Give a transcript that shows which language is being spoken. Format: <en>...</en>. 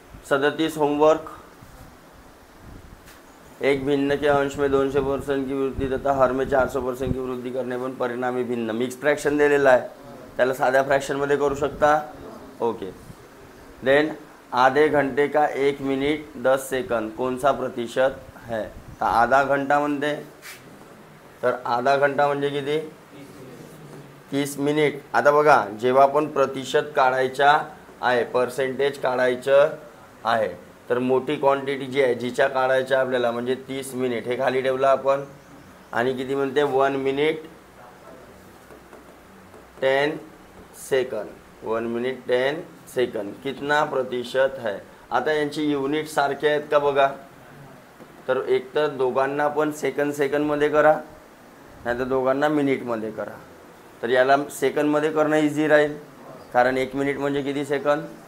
<hi>37 homework एक भिन्न के अंश में 200% की वृद्धि तथा हर में 400% की वृद्धि करने पण परिणामी भिन्न</hi> <mr>मिक्स फ्रॅक्शन दिलेला आहे त्याला साध्या फ्रॅक्शनमध्ये करू शकता ओके देन</mr> <hi>आधे घंटे का 1 मिनिट 10 सेकंद कौन सा प्रतिशत है?</hi> <mr>तर आधा घंटा म्हणते, तर आधा घंटा म्हणजे किती? 30 मिनिट. आता बघा, जेव्हा पण प्रतिशत काढायचा आहे, पर्सेंटेज काढायचं आहे, तर मोठी क्वांटिटी जी आहे जिच्या काढायच्या आपल्याला म्हणजे 30 मिनिट हे खाली ठेवलं आपण. आणि किती म्हणते? 1 मिनिट 10 सेकंड.</mr> <hi>1 मिनिट 10 सेकंड कितना प्रतिशत है?</hi> <mr>आता यांची युनिट सारखे आहेत का बघा. तर एक तर दोघांना पण सेकंदमध्ये करा, नाही तर दोघांना मिनिटमध्ये करा. तर याला सेकंदमध्ये करणं इझी राहील, कारण 1 मिनिट म्हणजे किती सेकंद?</mr>